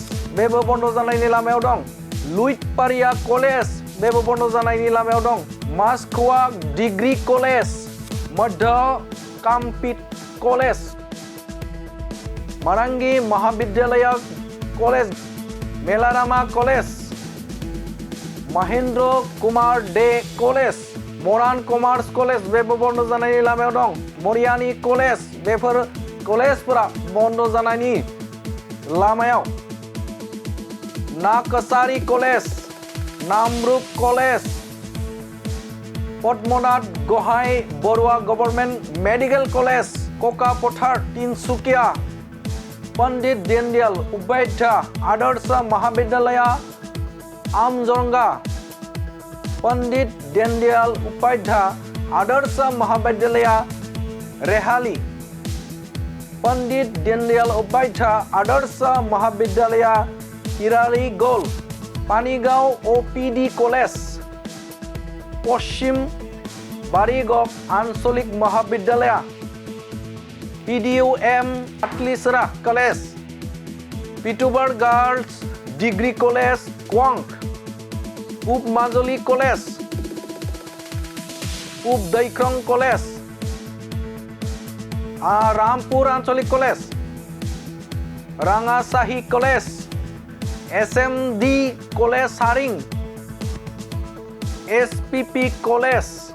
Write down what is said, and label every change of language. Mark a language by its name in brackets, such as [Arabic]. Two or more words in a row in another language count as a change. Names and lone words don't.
[Bodo] बेबो बन्द जानायनि लामायाव दं लुइटपारिया कलेज बेबो बन्द जानायनि लामायाव दं मासखोवा डिग्री कलेज मध्य कामपिट कलेज मारांगी महाविद्यालय कलेज मेलारामा कलेज महेंद्र कुमार डे कलेज मरान कमार्स कलेज बेबो बन्द जानायनि लामायाव दं मरियानी कलेज बेफोर कलेजफोरा बन्द जानायनि लामायाव नाकसारी कलेज नामरुप कलेज पद्मनाथ गोहाई बरुवा गवर्नमेंट मेडिकल कलेज कोकापथार तिनसुकिया पंडित दीनदयाल उपाध्याय आदर्श महाविद्यालय आमजोंगा पंडित दीनदयाल उपाध्याय आदर्श महाविद्यालय रेहाली पंडित दीनदयाल उपाध्याय आदर्श महाविद्यालय इराली गोल पानीगांव ओपीडी कलेज पश्चिम बारीगप आंचलिक महाविद्यालय PDUM Atlisra कलेज पिटुबर गर्ल्स डिग्री कलेज क्वांग पूब माजुली कलेज पूब दैख्रं कलेज रामपुर आंचलिक कलेज रांगासाही कलेज SMD कलेज सारिंग SPP कलेज